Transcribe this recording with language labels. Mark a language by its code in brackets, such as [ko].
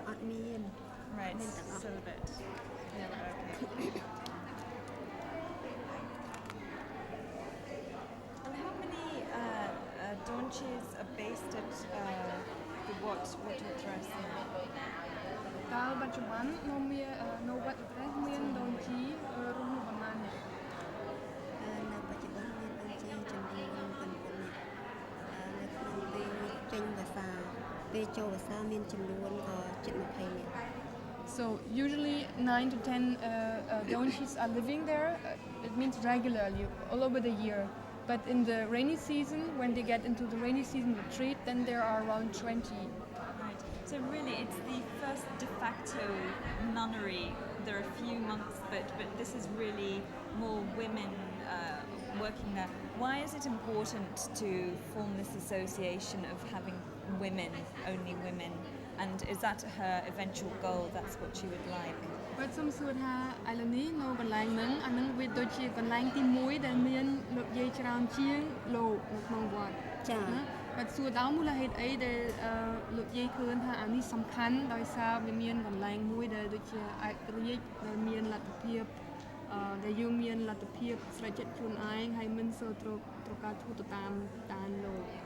[km] អត់មាន [en] Right, celibate. Okay. And how many Donchis are based at the what address now? [km] តើបច្ចុប្បន្ននៅវត្តត្រេះមានដូនជីរស់នៅប្រមាណនេះ នៅបច្ចុប្បន្នមានដូនជីចំនួន9នាក់នៅក្នុងពេលចេញភាសាពេលចូលភាសាមានចំនួនក៏ជិត20នាក់ [en] So usually 9 to 10 Donchis are living there. It means regularly all over the year. But in the rainy season, when they get into the rainy season retreat, then there are around 20. Right. So really, it's the first de facto nunnery. There are a few monks, but this is really more women working there. Why is it important to form this association of having women, only women? And is that her eventual goal? That's what she would like. [km] គាត់សុំសួរថាឥឡូវនេះនៅកន្លែងហ្នឹងអាហ្នឹងវាដូចជាកន្លែងទី1ដែលមានលោកយាយច្រើនជាងលោកនៅក្នុងវត្តចា៎គាត់សួរដល់មូលហេតុអីដែលលោកយាយឃើញថាអានេះសំខាន់ដោយសារវាមានកន្លែងមួយដែលដូចជាឯករាជ្យដែលមានលទ្ធភាពដែលយើងមានលទ្ធភាពស្រេចចិត្តខ្លួនឯងហើយមិនសូវត្រូវការធ្វើទៅតាមលោក